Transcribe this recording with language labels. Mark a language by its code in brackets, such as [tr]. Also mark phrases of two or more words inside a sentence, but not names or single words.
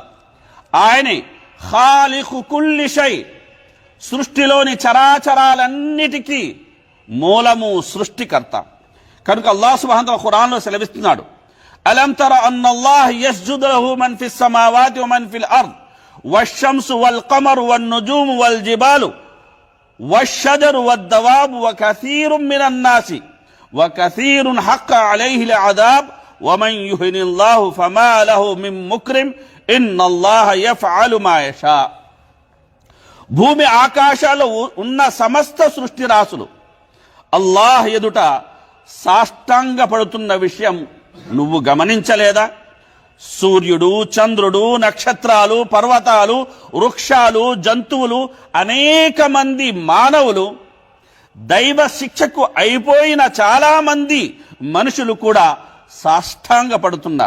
[te] ఆయనే [ar] خالق كل شيء, [te] సృష్టిలోని చరాచరాలన్నిటికీ మూలము, సృష్టికర్త. కనుక అల్లాహ్ సుబ్హానహు తాలా ఖురాన్లో సెలవిస్తున్నాడు, [ar] ألم تر أن الله يسجد له من في السماوات ومن في الأرض والشمس والقمر والنجوم والجبال والشجر والدواب وكثير من الناس وكثير حق عليه العذاب ومن يهن الله فما له من مكرم إن الله يفعل ما يشاء. [te] భూమి ఆకాశాలు ఉన్న సమస్త సృష్టి రాసులు అల్లాహ్ ఎదుట సాష్టాంగ పడుతున్న విషయం నువ్వు గమనించలేదా? సూర్యుడు, చంద్రుడు, నక్షత్రాలు, పర్వతాలు, వృక్షాలు, జంతువులు, అనేక మంది మానవులు, దైవ శిక్షకు అయిపోయిన చాలా మంది మనుషులు కూడా సాష్టాంగ పడుతున్నారు.